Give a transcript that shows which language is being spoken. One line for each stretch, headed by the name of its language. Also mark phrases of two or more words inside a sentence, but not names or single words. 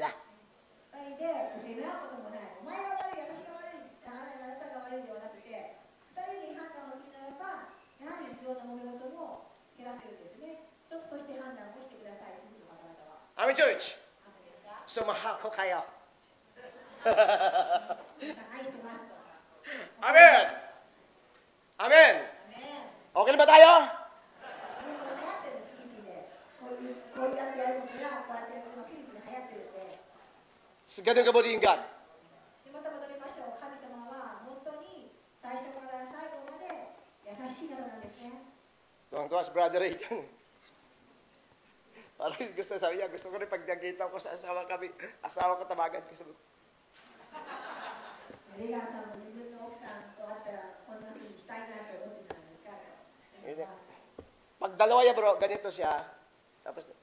Japanese: 二人で責め合うこともない。お前が悪い、私が悪い、あなたが悪いではなくて、二人で判断をするならば、やはり必要な揉め事も減らせるんですね。一つとして判断をしてください、夫婦の方々は。
English: Amen, church?
Japanese: アメですか？
Filipino: Sumahal ko kayo.
Japanese: 皆さん愛してますと。
English: Amen! Amen!
Japanese: アメン。
Filipino: Okay na ba tayo?
Japanese: 今流行ってるんです、フィリピンで。こういうやつやることが、こうやって今フィリピンで流行ってるんで。
Filipino: Ganun kabuti yung God.
Japanese: でまた戻りましょう。神様は本当に最初から最後まで優しい方なんですね。
Filipino: Tuwang-tuwa si Brother Ray. Parang gusto sabi niya, gusto ko rin pag nakita ko sa asawa ko tawagan ko.
Japanese: レガンさんも自分の奥さんと会ったらこんな風にしたいなと思ってたんですか？
Filipino: Pag dalawa niya bro, ganito siya. Tapos,